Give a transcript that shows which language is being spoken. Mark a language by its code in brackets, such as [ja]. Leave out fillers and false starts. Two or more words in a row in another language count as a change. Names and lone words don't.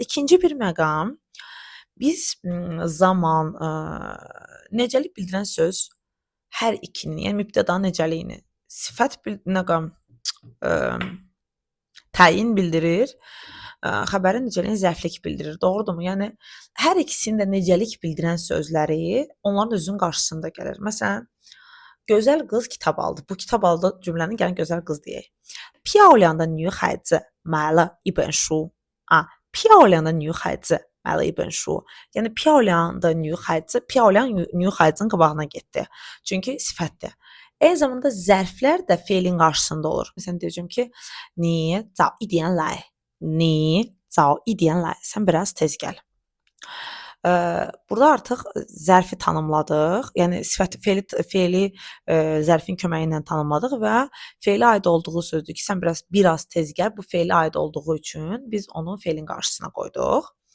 [az] İkinci bir məqam, biz zaman, necəlik bildirən söz hər ikinin, yəni mübtədanın necəliyini, sifət təyin bildirir, xəbərin necəliyini zərflik bildirir, doğrudurmu? Yəni hər ikisinin də necəlik bildirən sözləri onların özünün qarşısında gəlir. Məsələn, gözəl qız kitab aldı. Bu kitab aldı cümlənin gəlin gözəl qız deyək. [zh] 漂亮的女孩子买了一本书. 漂亮的女孩子买了一本书. [az] Yəni [zh] 漂亮的女孩子, 漂亮女孩子 [az] qabağına getdi. Çünki sifətdir. Eyni zamanda zərflər də feilin qarşısında olur. Məsələn deyəcəm ki, [zh] 你早一点来. 你早一点来. [az] Sən biraz tez gəl. Burada artıq zərfi tanımladıq. Yəni feili zərfin köməyi ilə tanımladıq və feilə aid olduğu sözdür ki, sən biraz tez gəl. Bu feilə aid olduğu üçün biz onu feilin qarşısına qoyduq.